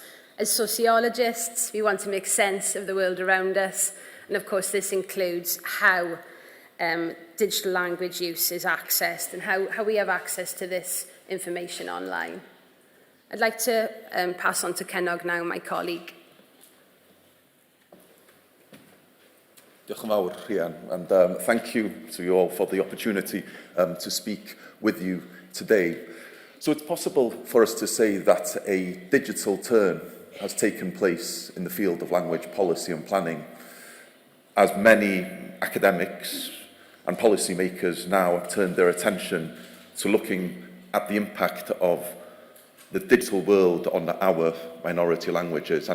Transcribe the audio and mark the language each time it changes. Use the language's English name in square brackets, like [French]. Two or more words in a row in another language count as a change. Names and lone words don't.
[English] As sociologists, we want to make sense of the world around us, and of course this includes how digital language use is accessed and how we have access to this information online. I'd like to pass on to Cennog now, my colleague. [Welsh] Diolch yn fawr, Rhian, [English] and thank you to you all for the opportunity to speak with you today. So it's possible for us to say that a digital turn has taken place in the field of language policy and planning, as many academics and policymakers now have turned their attention to looking at the impact of the digital world on our minority languages.